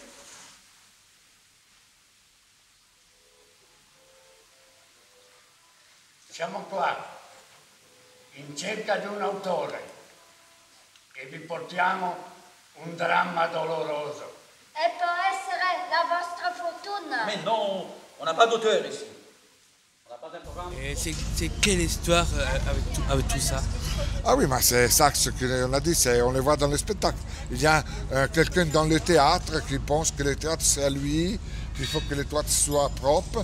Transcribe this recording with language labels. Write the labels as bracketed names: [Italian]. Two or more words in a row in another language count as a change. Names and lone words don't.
[Italian] Siamo qua, in cerca di un autore, e vi portiamo un dramma doloroso. E può essere la vostra fortuna. [French] Mais non, on n'a pas d'auteur ici. On n'a pas d'un programme. Et c'est quelle histoire avec tout ça? Ah oui, mais c'est ça ce qu'on a dit, on le voit dans le spectacle. Il y a quelqu'un dans le théâtre qui pense que le théâtre c'est à lui, qu'il faut que le théâtre soit propre.